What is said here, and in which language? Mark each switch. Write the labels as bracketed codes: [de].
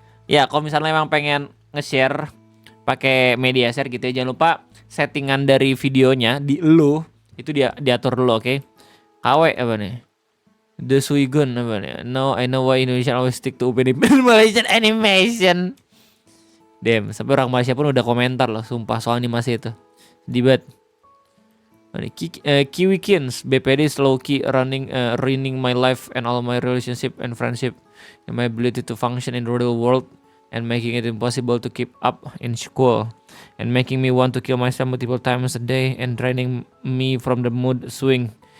[id] Ya kalau misalnya emang pengen nge-share pakai media share gitu ya, jangan lupa settingan dari videonya di lu itu dia diatur dulu, oke? KW apa nih? The Suigun apa nih? [en] No, I know why Indonesia always stick to Upin Ipin Malaysian animation. [id] Damn, sampai orang Malaysia pun udah komentar loh, sumpah soal animasi itu. Dibat. [en] Kiwikins, BPD is low-key ruining my life and all my relationship and friendship and my ability to function in the real world and making it impossible to keep up in school and making me want to kill myself multiple times a day and draining me from the mood swing.